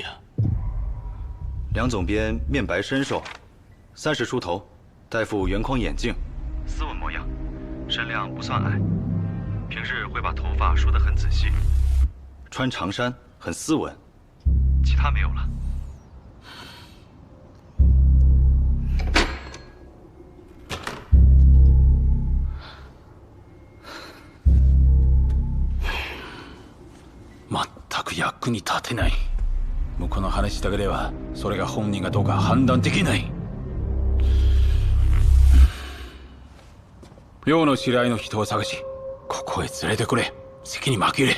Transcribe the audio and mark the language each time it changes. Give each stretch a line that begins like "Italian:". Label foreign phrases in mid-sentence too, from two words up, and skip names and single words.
Chinese: 梁总编面白身瘦，30出头，戴副圆框眼镜，斯文模样，身量不算矮，平日会把头发梳得很仔细，穿长衫，很斯文，其他没有了。
Japanese: 全く役に立てない。向こうの話だけではそれが本人がどうか判断できない。陽の知り合いの人を探し、ここへ連れてくれ。席に紛れ。